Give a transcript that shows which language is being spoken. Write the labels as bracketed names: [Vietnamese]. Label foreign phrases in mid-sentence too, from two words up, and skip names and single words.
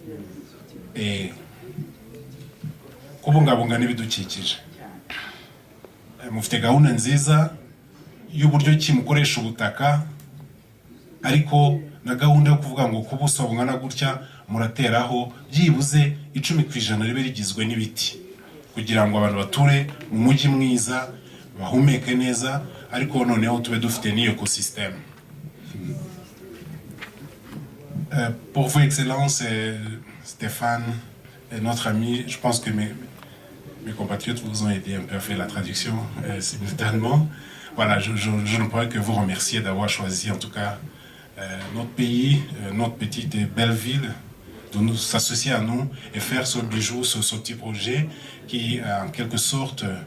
[Kinyarwanda] Kubungabunga n'ibidukikije, mufite gahunda nziza y'uburyo ki mukoresha ubutaka, ariko na gahunda yo kuvuga ngo ku buso bungana gutya murateraho byibuze 10% ribe rigizwe n'ibiti, kugira ngo abantu bature mu mujyi mwiza bahumeke neza, ariko noneho tube dufite n'iyo écosystème. [French] Pour vous, Excellence, Stéphane, et notre ami, je pense que mes compatriotes vous ont aidé un peu à faire la traduction simultanément. Voilà, je ne pourrais que vous remercier d'avoir choisi en tout cas notre pays, notre petite et belle ville, de nous s'associer à nous et faire ce bijou, ce petit projet qui en quelque sorte